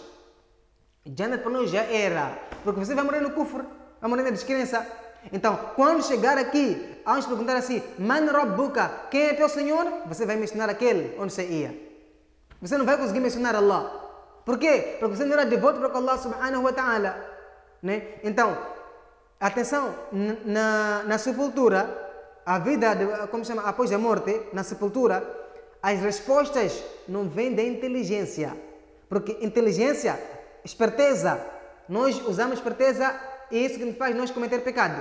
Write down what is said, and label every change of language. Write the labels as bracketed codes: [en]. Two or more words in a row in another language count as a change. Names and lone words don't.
[pt] Jannat para nós já era. Porque você vai morrer no kufr, vai morrer na descrença. Então, quando chegar aqui, vamos perguntar assim, [ar] من ربك, [pt] quem é teu Senhor? Você vai mencionar aquele onde você ia. Você não vai conseguir mencionar Allah. Por quê? Porque você não era devoto para Allah [ar] سبحانه وتعالى. [pt] Né? Então, atenção, na sepultura, a vida, após a morte, na sepultura, as respostas não vêm da inteligência. Porque inteligência, esperteza, nós usamos esperteza e isso que nos faz nós cometer pecado.